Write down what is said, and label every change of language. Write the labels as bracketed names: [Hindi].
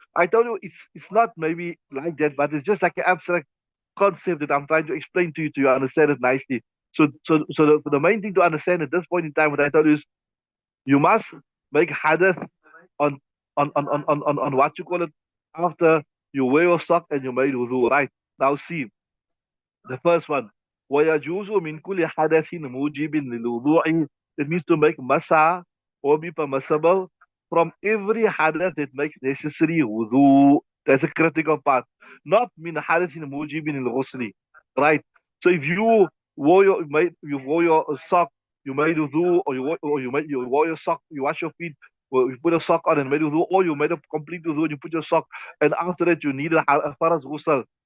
[English] I told you it's not maybe like that, but it's just like an abstract concept that I'm trying to explain to you to understand it nicely. So the main thing to understand at this point in time, what I told you is you must make hadith on on what you call it after you wear your sock and you made wudu, right? Now see the first one. [Arabic] ويجوز من كل حدث موجب للوضوء. [English] It means to make masa or be permissible from every hadith that makes necessary wudu. That's a critical part. Not [Arabic] min hadithin mujibin al-ghusli. [English] Right? So if you wore your sock, you made wudu, you wore your sock, you wash your feet, or you put a sock on and made wudu, or you made a complete wudu and you put your sock, and after that you need a faraz ghusl.